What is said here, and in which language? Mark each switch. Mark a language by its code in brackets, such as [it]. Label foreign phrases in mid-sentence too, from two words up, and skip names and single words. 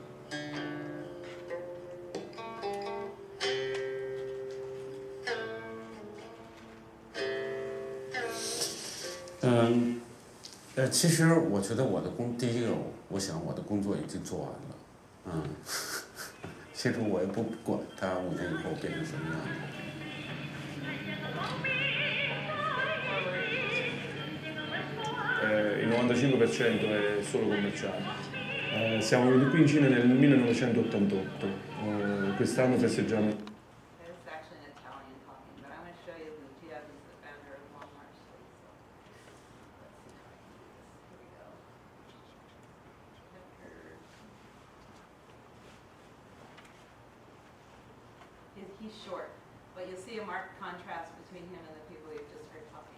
[zh] 其实我觉得第一个，我想我的工作已经做完了，其实我也不管它5年以后变成什么样子。 [it] Il 95% è solo commerciale. Siamo venuti qui in Cina nel 1988, quest'anno festeggiamo. [en] He's short, but you'll see a marked contrast between him and the people you've just heard talking.